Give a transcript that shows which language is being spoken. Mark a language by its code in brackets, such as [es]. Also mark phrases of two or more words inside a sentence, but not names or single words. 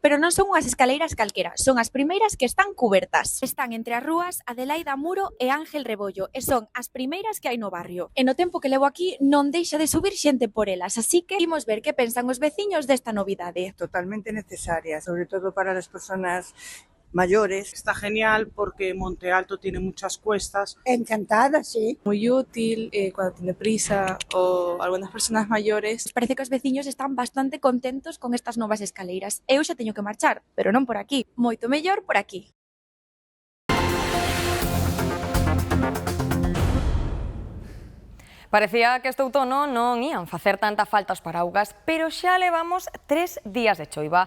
[gl] Pero non son unhas escaleiras calquera, son as primeiras que están cubertas. Están entre as rúas Adelaida Muro e Ángel Rebollo e son as primeiras que hai no barrio. E no tempo que levo aquí non deixa de subir xente por elas, así que imos ver que pensan os veciños desta novidade. [es] Totalmente necesaria, sobre todo para las personas mayores. Está genial porque Monte Alto tiene muchas cuestas. Encantada, sí. Muy útil cuando tiene prisa o algunas personas mayores. [gl] Parece que os veciños están bastante contentos con estas novas escaleiras. Eu xa teño que marchar, pero non por aquí. Moito mellor por aquí. Parecía que este outono non ían facer tanta falta os paraugas, pero xa levamos 3 días de choiva.